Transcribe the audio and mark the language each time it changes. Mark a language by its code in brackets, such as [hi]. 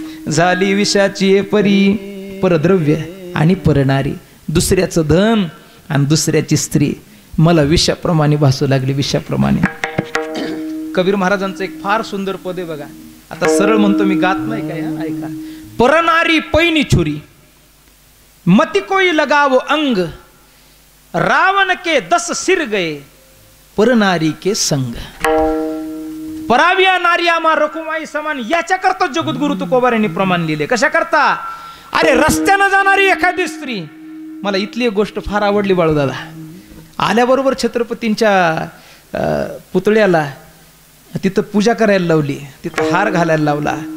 [mr] झाली विषाची परी, परद्रव्य आणि परणारी, दुसऱ्याचं धन आणि दुसऱ्याची स्त्री मला विषाप्रमाणे भासू लागली, विषाप्रमाणे. कबीर महाराजांचं एक फार सुंदर पद आहे बघा. आता सरळ म्हणतो मी, गात नाही काय, ऐका. [hi] परनारी पैनी छुरी, मती कोई लगावो अंग, रावण के 10 सिर गए, परनारी के संग. [mr] पराविया नारिया मा रखुमाई समान, याच्या करता जगद्गुरु तुकोबारांनी प्रमाण लिहिले. कशा करता? अरे रस्त्यानं जाणारी एखादी स्त्री, मला इथली एक गोष्ट फार आवडली बाळूदादा. आल्याबरोबर छत्रपतींच्या पुतळ्याला तिथं पूजा करायला लावली, तिथं हार घालायला लावला.